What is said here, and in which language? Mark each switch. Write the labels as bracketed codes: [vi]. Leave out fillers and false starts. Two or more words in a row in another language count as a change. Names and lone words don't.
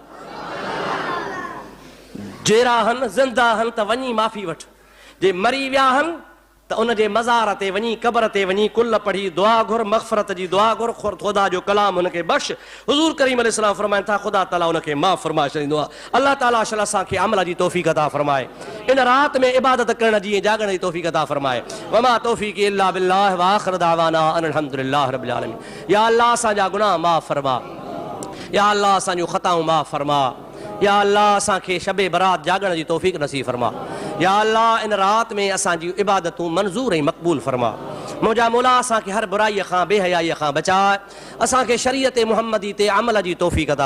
[sd] जेरा हन ज़िंदा हन त वञी माफ़ी वठ जे मरी विया हन त उन जे मज़ार ते वञी क़बर ते वञी कुल पढ़ी दुआ घुर मग़फ़रत जी दुआ घुर ख़ुदा जो कलाम उनखे बख़्श हुज़ूर करीम अलैहिस्सलाम फरमाइनि था ख़ुदा ताला उनखे माफ़ फरमाए छॾींदो आहे अल्लाह ताला असांखे अमल जी तौफ़ीक़ अता फरमाए इन राति में इबादत करण जी जागण जी तौफ़ीक़ अता फरमाए [ar] وما توفيقي إلا بالله وآخر دعوانا أن الحمد لله رب العالمين [sd] या अल्लाह असांजा गुनाह माफ़ फरमा या अल्लाह असांजूं ख़ताऊं माफ़ फरमा या अल्लाह असांखे शबे बरात जागण जी तौफ़ीक़ नसीब फरमा या अल्लाह इन राति में असांजी इबादतूं मंज़ूर ऐं मक़बूल फरमा मुंहिंजा मौला असांखे हर बुराईअ खां बेहयाईअ खां बचाए असांखे शरीयत मुहम्मदी ते अमल जी तौफ़ीक़ अता